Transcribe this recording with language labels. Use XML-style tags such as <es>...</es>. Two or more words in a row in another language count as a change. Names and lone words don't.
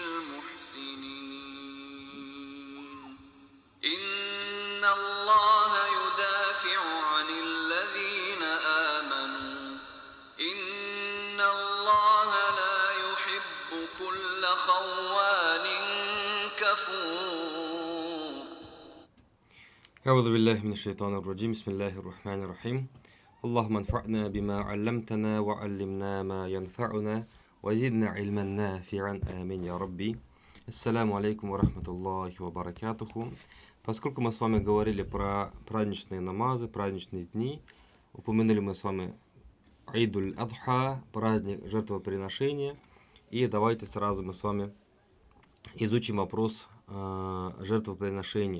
<ar>المحسنين إن الله يدافع عن الذين آمنوا إن الله لا يحب كل خوان كفور. أعوذ بالله من الشيطان الرجيم. بسم الله الرحمن الرحيم. اللهم انفعنا بما علمتنا وعلمنا ما ينفعنا وزدنا علما نافعا. آمين، يا ربي. السلام عليكم ورحمة الله وبركاته.</ar> <ru>Поскольку мы с вами говорили про праздничные намазы, праздничные дни, упомянули мы с вами Идуль-Адха, праздник жертвоприношения, и давайте сразу мы с вами изучим вопрос жертвоприношения.</ru>